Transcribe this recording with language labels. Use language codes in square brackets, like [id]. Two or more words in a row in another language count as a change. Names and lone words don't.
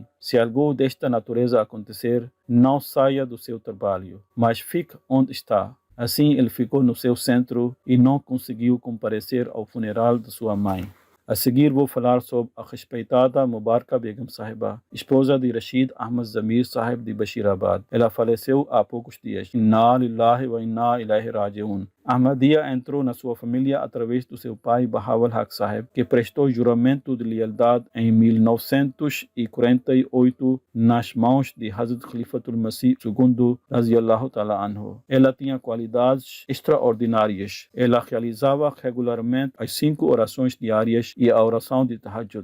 [pt] Se algo desta natureza acontecer, não saia do seu trabalho, mas fique onde está. Assim, ele ficou no seu centro e não conseguiu comparecer ao funeral de sua mãe. A seguir vou falar sobre a respeitada Mubaraka Begum Sahiba, esposa de Rashid Ahmad Zamir Sahib de Bashirabad. Ela faleceu há poucos dias. [ar] إنا لله وإنا إليه راجعون. [pt] Ahmadiyya entrou na sua família através do seu pai Bahawal Haq Sahib, que prestou juramento de lealdade em 1948 nas mãos de Hazrat Khalifatul Masih II [ar] رضي الله تعالى عنه. [pt] Ela tinha qualidades extraordinárias. Ela realizava regularmente as 5 orações diárias e a oração de tahajjud.